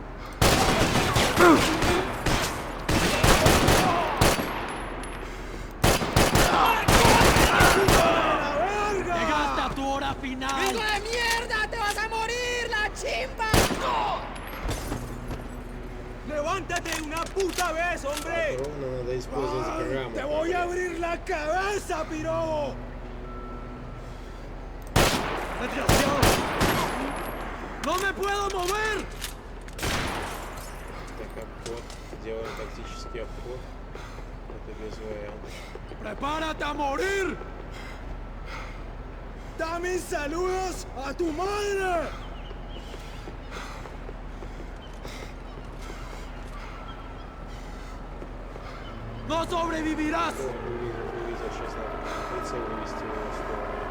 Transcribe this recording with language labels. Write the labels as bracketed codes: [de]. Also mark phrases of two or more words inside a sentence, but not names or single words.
[es] ¡Llegaste a tu hora final! ¡Hijo de mierda! ¡Te vas a morir, la chimba! ¡Levántate de una puta vez, hombre! [ru] Ровно надо использовать программу. [es] ¡Te voy a abrir la cabeza, pirobo! ¡Desgraciado! ¡No me puedo mover! [ru] Так, обход. Делаем тактический обход. Это без вариантов. [es] ¡Prepárate a morir! ¡Dame saludos a tu madre! ¡No sobrevivirás! [ru] Увидел, сейчас надо прицел вывести его в сторону.